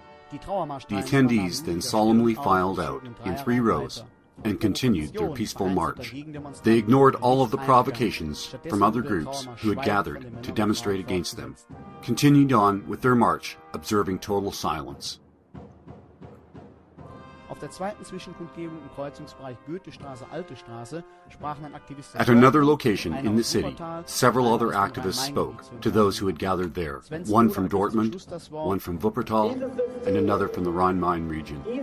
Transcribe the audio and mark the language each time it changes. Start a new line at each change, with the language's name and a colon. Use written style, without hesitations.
English: The attendees then solemnly filed out in 3 rows and continued their peaceful march. They ignored all of the provocations from other groups who had gathered to demonstrate against them, continued on with their march, observing total silence.
German: Auf der zweiten Zwischenkundgebung im Kreuzungsbereich Goethestraße-Alte Straße sprachen ein Aktivist.
English: At another location in the city, several other activists spoke to those who had gathered there, one from Dortmund, one from Wuppertal, and another from the Rhine-Main region.